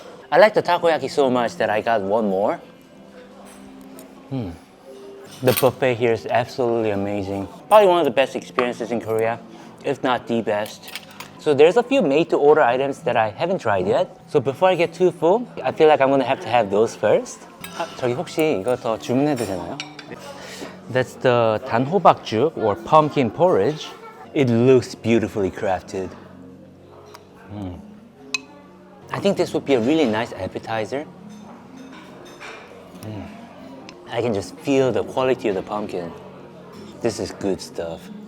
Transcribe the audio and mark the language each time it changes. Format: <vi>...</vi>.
<en>I like the takoyaki so much that I got one more. The buffet here is absolutely amazing. Probably one of the best experiences in Korea, if not the best. So there's a few made-to-order items that I haven't tried yet. So before I get too full, I feel like I'm gonna have to have those first.</en> <ko>저기 혹시 이거 더 주문해도 되나요?</ko> <en>That's the 단호박죽 or pumpkin porridge. It looks beautifully crafted. I think this would be a really nice appetizer. I can just feel the quality of the pumpkin. This is good stuff.</en>